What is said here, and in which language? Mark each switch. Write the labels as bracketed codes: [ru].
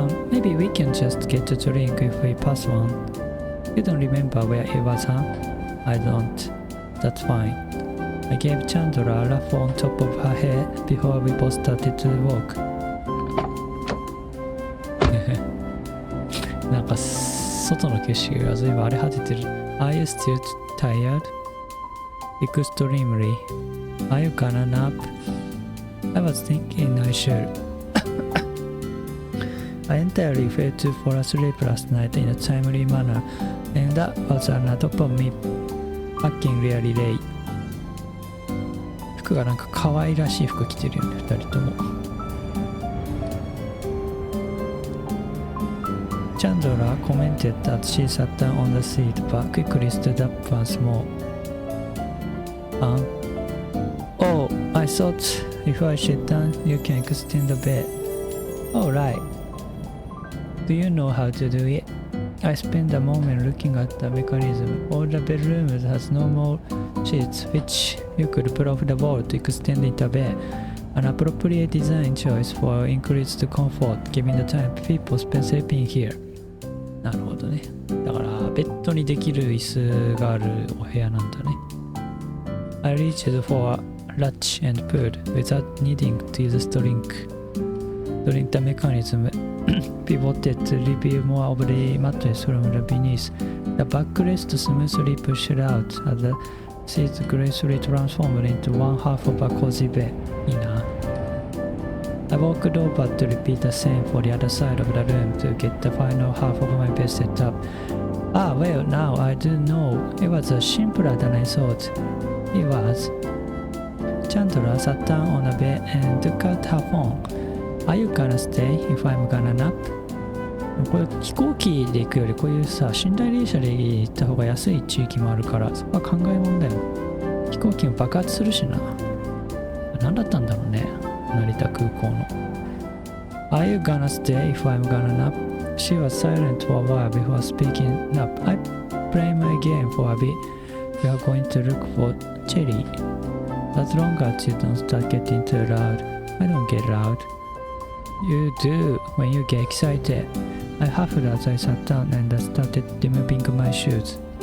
[en] Maybe we can just get a drink if we pass one. You don't remember where it was, huh? I don't. That's fine. I gave Chandra a laugh on top of her head before we both started to walk. [ja] なんか外の景色がずいぶん荒れ果ててる。 [en] Are you still tired? Extremely. Are you gonna nap? I was thinking I should. I entirely failed to fall asleep last night in a timely manner, and that was on top of me looking really late. [ja] 服がなんか可愛らしい服着てるよね、2人とも。 [en] Chandra commented that she sat down on the seat but quickly stood up once more. Oh, I thought if I sit down, you can extend the bed. Oh, right. Do you know how to do it? I spent a moment looking at the mechanism. All the bedrooms has normal sheets which you could pull off the wall to extend into a bed. An appropriate design choice for increased comfort, given the time people spend sleeping here. [ja] なるほどね。だからベッドにできる椅子があるお部屋なんだね。 [en] I reached for a latch and pulled without needing to use a string. During the mechanism pivoted to reveal more of the mattress from the beneath. The backrest smoothly pushed out as the seats gracefully transformed into one half of a cozy bed. [ja] いいな。 [en] I walked over to repeat the same for the other side of the room to get the final half of my bed set up. Ah, well, now I do know. It was simpler than I thought. It was. Chandra sat down on the bed and took out her phone. Are you gonna stay if I'm gonna nap? [ja] これ飛行機で行くよりこういうさ、寝台列車で行った方が安い地域もあるから、そこは考えもんだよ。飛行機も爆発するしな。何だったんだろうね、成田空港の。 [en] Are you gonna stay if I'm gonna nap? She was silent for a while before speaking up. I play my game for a bit. We are going to look for Cherry. As long as you don't start getting too loud. I don't get loud. You do when you get excited. I huffed as I sat down and started removing my shoes.